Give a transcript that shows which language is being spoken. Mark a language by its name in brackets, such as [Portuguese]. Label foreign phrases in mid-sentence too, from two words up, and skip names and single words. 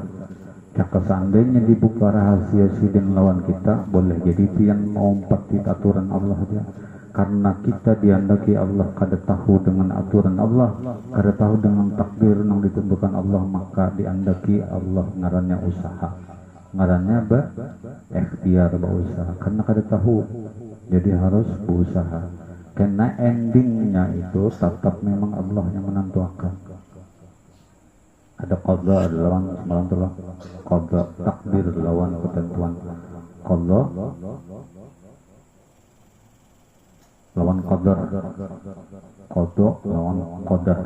[Banjar] Jika seandainya dibuka rahasia sidin lawan kita, boleh jadi pian mengumpat di aturan Allah aja. Karena kita diandaki Allah kada tahu dengan aturan Allah, kada tahu dengan takdir yang ditentukan Allah, maka diandaki Allah ngarannya usaha. Ngarannya ikhtiar berusaha. Karena kada tahu, jadi harus berusaha. [Indonesian] Karena endingnya itu tetap memang Allah yang menentukan. [Banjar] Ada qada lawan semalam qada, takdir lawan ketentuan. Qada lawan qadar, qada lawan qadar.